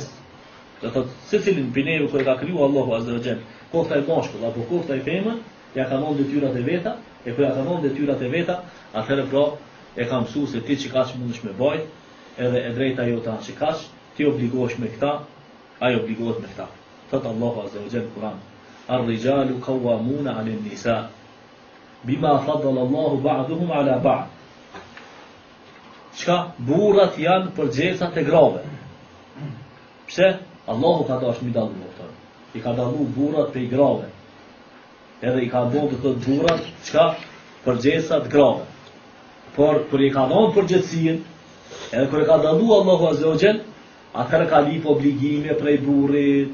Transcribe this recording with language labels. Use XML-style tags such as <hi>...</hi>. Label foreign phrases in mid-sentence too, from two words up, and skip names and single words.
<sq>Do thotë secilin prej neve kur e ka kriju Allahu</sq> <ar>عز وجل,</ar> <sq>kofta e mashkull apo kofta e femër, ja ka dhënë detyrat e veta, e kur ja ka dhënë detyrat e veta, atëherë pra e ka mësuar se ti që kaç mundesh me baj, edhe e drejta jote që kaç, ti obligohesh me këta, ai obligohet me këta. Thot Allahu</sq> <ar>عز وجل</ar> <sq>Kur'an:</sq> <ar>"الرجال قوامون على النساء بما فضل الله بعضهم على بعض."</ar> <sq>Çka burrat janë përgjegjësa te grave. Pse? Allahu ka dashur mi dallu këto. I ka dallu burrat pe grave. Edhe i ka bërë të burrat çka përgjegjësa të grave. Por kur i ka dhënë përgjegjësinë, edhe kur e ka dallu Allahu</sq> <ar>عز وجل,</ar> <sq>atëherë ka lip obligime prej burrit.</sq>